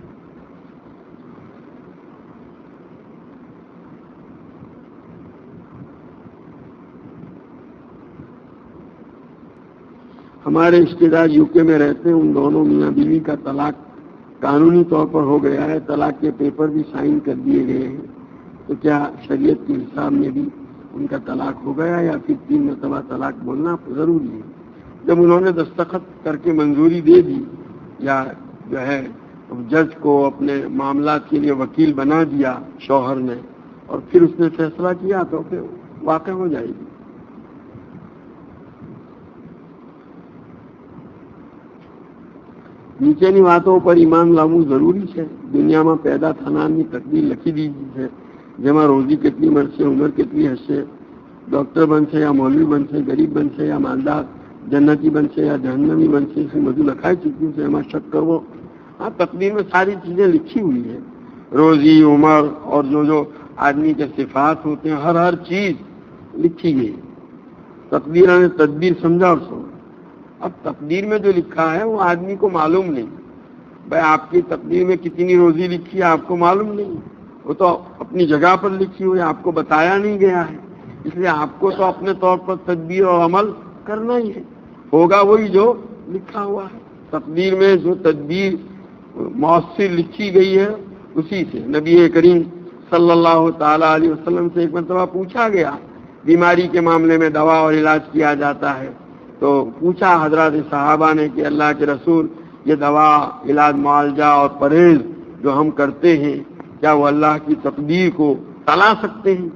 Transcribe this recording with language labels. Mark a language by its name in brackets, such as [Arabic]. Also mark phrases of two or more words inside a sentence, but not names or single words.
[Urdu] ہمارے رشتے دار UK میں رہتے ہیں، ان دونوں میاں بیوی کا طلاق قانونی طور پر ہو گیا ہے، طلاق کے پیپر بھی سائن کر دیے گئے ہیں، تو کیا شریعت کے حساب میں بھی ان کا طلاق ہو گیا یا پھر 3 مرتبہ طلاق بولنا ضروری ہے؟ جب انہوں نے دستخط کر کے منظوری دے دی یا جو ہے جج کو اپنے معاملات کے لیے وکیل بنا دیا شوہر نے، اور پھر اس نے فیصلہ کیا تو پھر واقع ہو جائے گی. [Gujarati] નીચેની વાતો પર ઈમાન લાવવું જરૂરી છે. દુનિયામાં પેદા થનારની તકદીર લખી દીધી છે, જેમાં રોજી કેટલી મળશે, ઉંમર કેટલી હશે, ડોક્ટર બનશે યા મૌલવી બનશે, ગરીબ બનશે યા માલદાર, જન્નતી બનશે યા જહન્નમી બનશે, શું બધું લખાઈ ચૂક્યું છે, એમાં શક કરવો. [Urdu] ہاں، تقدیر میں ساری چیزیں لکھی ہوئی ہے، روزی عمر اور جو آدمی کے صفات ہوتے ہیں ہر چیز لکھی گئی. [Gujarati] તકદીર ને તદબીર સમજાવો સો. [Urdu] اب تقدیر میں جو لکھا ہے وہ آدمی کو معلوم نہیں. بھائی آپ کی تقدیر میں کتنی روزی لکھی ہے آپ کو معلوم نہیں، وہ تو اپنی جگہ پر لکھی ہوئی ہے، آپ کو بتایا نہیں گیا ہے. اس لیے آپ کو تو اپنے طور پر تدبیر اور عمل کرنا ہی ہے، ہوگا وہی جو لکھا ہوا ہے. تقدیر میں جو تدبیر مؤثر لکھی گئی ہے اسی سے نبی کریم صلی اللہ تعالی علیہ وسلم سے ایک مرتبہ پوچھا گیا، بیماری کے معاملے میں دوا اور علاج کیا جاتا ہے، تو پوچھا حضرات صحابہ نے کہ اللہ کے رسول، یہ دوا، علاج، معالجہ اور پرہیز جو ہم کرتے ہیں کیا وہ اللہ کی تقدیر کو ٹلا سکتے ہیں؟